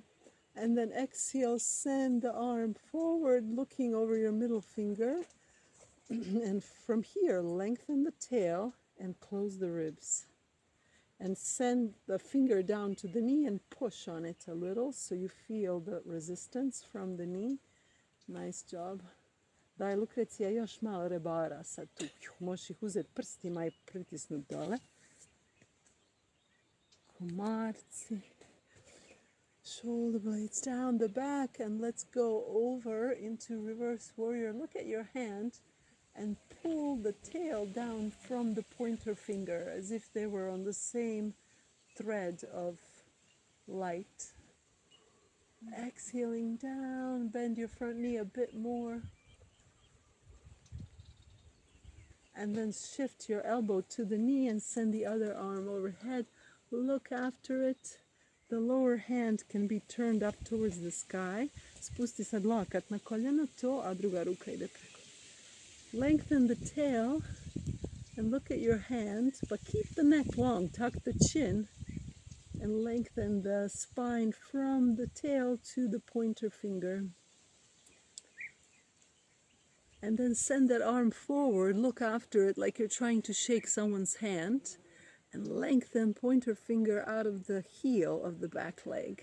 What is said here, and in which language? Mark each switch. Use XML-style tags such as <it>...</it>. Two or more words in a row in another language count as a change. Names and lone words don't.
<en>And then exhale, send the arm forward, looking over your middle finger. And from here, lengthen the tail and close the ribs. And send the finger down to the knee and push on it a little so you feel the resistance from the knee. Nice job.</en> <hr>Daj, Lukrecija, još malo rebara sad tu. Možeš ih uzeti prstima i pritisnuti dole. Komarci.</hr> <en>Shoulder blades down the back, and let's go over into reverse warrior. Look at your hand and pull the tail down from the pointer finger as if they were on the same thread of light. Exhaling down, bend your front knee a bit more. And then shift your elbow to the knee and send the other arm overhead. Look after it. The lower hand can be turned up towards the sky.</en> <hr>Spusti sad lakat na koljeno to, a druga ruka ide preko.</hr> <en>Lengthen the tail and look at your hand, but keep the neck long. Tuck the chin and lengthen the spine from the tail to the pointer finger. And then send that arm forward, look after it like you're trying to shake someone's hand, and lengthen pointer finger out of the heel of the back leg.</en>